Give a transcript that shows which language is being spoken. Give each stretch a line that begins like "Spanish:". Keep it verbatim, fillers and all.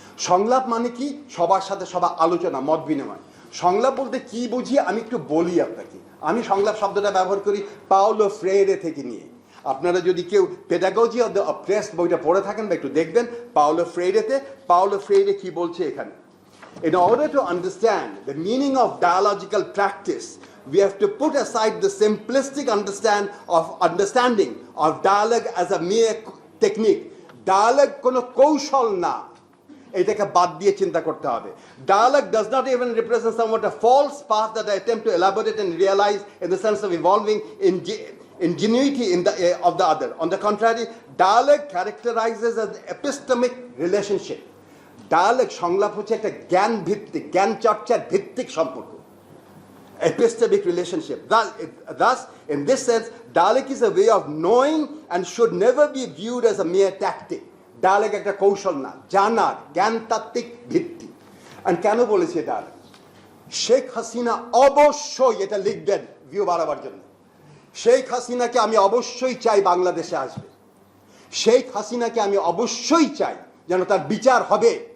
Bangla: সংলাপ মানে কি, সবার সাথে সবার আলোচনা, মত বিনিময়। সংলাপ বলতে কি বুঝি আমি একটু বলি আপনাকে। আমি সংলাপ শব্দটা ব্যবহার করি পাওলো ফ্রেইরে থেকে নিয়ে। আপনারা যদি কেউ পেডাগজি অফ দ্য অপ্রেসড বইটা পড়ে থাকেন বা একটু দেখবেন পাওলো ফ্রেইরেতে, পাওলো ফ্রেইরে কি বলছে এখানে।
English: In order to understand the meaning of dialogical practice, we have to put aside the simplistic understand of understanding of dialogue as a mere technique.
Bangla: Dialogue kono kaushal na, etake bad diye chinta korte hobe.
English: Dialogue does not even represent somewhat a false path that I attempt to elaborate and realize in the sense of evolving in ingenuity in the, uh, of the other. On the contrary, dialogue characterizes an epistemic relationship.
Bangla: ডায়ালেক সংলাপ হচ্ছে একটা জ্ঞান ভিত্তিক, জ্ঞান চর্চার ভিত্তিক সম্পর্ক,
English: Epistemic relationship. Thus, in this sense, dialect is a way of knowing and should never be viewed as a mere tactic.
Bangla: Dialect একটা কৌশল না, জানার জ্ঞানতাত্ত্বিক ভিত্তি। আর কেন বলেছে ডায়ালেক? শেখ হাসিনা অবশ্যই এটা লিখবেন ভিউ বাড়াবার জন্য। শেখ হাসিনাকে আমি অবশ্যই চাই বাংলাদেশে আসবে, শেখ হাসিনাকে আমি অবশ্যই চাই যেন তার বিচার হবে।